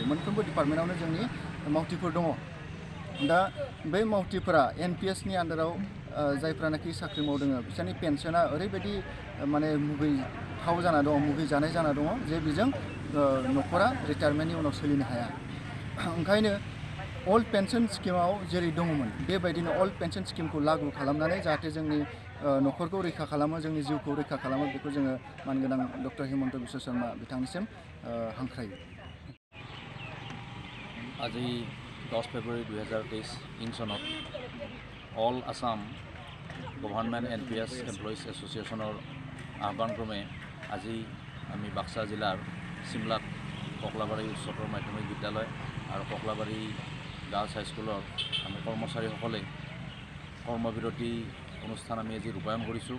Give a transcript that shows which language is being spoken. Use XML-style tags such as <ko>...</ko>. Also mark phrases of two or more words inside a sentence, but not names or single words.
<brx>मोनफ्रोमबो डिपार्टमेन्टावनो जोंनि मावथिफोर दङ। दा बै मावथिफोरा NPS नि आन्डाराव जायफ्रानाखि साख्रि मावदों बिसोरनि पेन्सना ओरैबायदि माने मुगैथाव जाना दङ, मुगैजानाय जाना दङ जे बेजों न'खरा रिटायारमेन्टनि उनाव सोलिनो हाया। ओंखायनो</brx> <en>old pension</en> <brx>स्किमाव जेरै दङमोन बेबायदिनो</brx> <en>old pension</en> <brx>स्किमखौ लागु खालामनानै जाहाथे जोंनि न'खरखौ रैखा खालामो, जोंनि जिउखौ रैखा खालामो बेखौ जोङो मानगोनां डक्टर हिमन्त बिश्व शर्मा बिथांनिसिम हांख्रायो।</brx> <as>আজি 10 ফেব্ৰুৱাৰী 2023 ইং চনত অল আসাম গভৰ্ণমেণ্ট NPS এমপ্লয়িজ এছ'চিয়েশ্যনৰ আহ্বানক্ৰমে আজি আমি বাক্সা জিলাৰ চিমলাত কক্লাবাৰী উচ্চতৰ মাধ্যমিক বিদ্যালয় আৰু কক্লাবাৰী গাৰ্লছ হাইস্কুলৰ আমি কৰ্মচাৰীসকলে কৰ্মবিৰতি অনুষ্ঠান আমি আজি ৰূপায়ণ কৰিছোঁ।</as>